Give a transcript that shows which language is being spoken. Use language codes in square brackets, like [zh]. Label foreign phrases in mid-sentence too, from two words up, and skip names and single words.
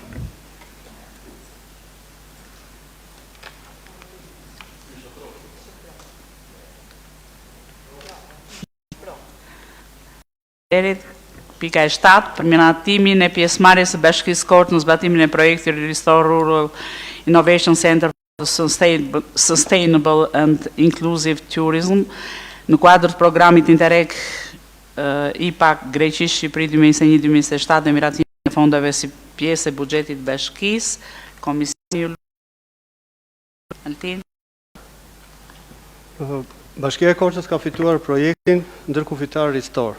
[sq] Pika e 7, përmiratimin e pjesëmarrjes së Bashkisë Korçë në zbatimin e projektit Restore Rural Innovation Center for Sustainable and Inclusive Tourism në kuadër të programit Interreg IPA Greqi Shqipëri 2021-2027 dhe miratimin e fondeve si pjesë e buxhetit të Bashkisë. Komisioni Altin. Bashkia e Korçës ka fituar projektin ndërkufitar Restore.